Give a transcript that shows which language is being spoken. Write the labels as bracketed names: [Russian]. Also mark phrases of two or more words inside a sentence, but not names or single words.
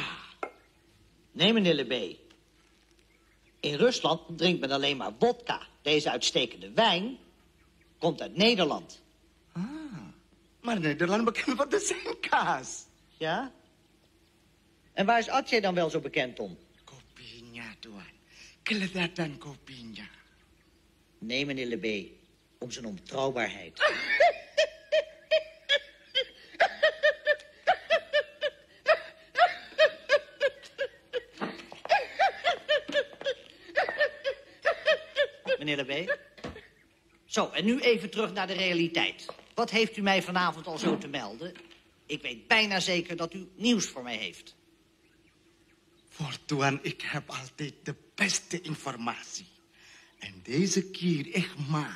[Dutch] Nee, meneer Lebé. In Rusland drinkt men alleen maar vodka. Deze uitstekende wijn komt uit Nederland. Maar Nederland bekend voor de zijnkaas. Ja? En waar is Atje dan wel zo bekend om? [Indonesian] Kopinya, tuan. Kelezatan kopinya. [Dutch] Nee, meneer Lebé. Om zijn onbetrouwbaarheid. Meneer Lebé. Zo, en nu even terug naar de realiteit. Wat heeft u mij vanavond al zo te melden? Ik weet bijna zeker dat u nieuws voor mij heeft. Voor tuan, ik heb altijd de beste informatie. En deze keer echt maal.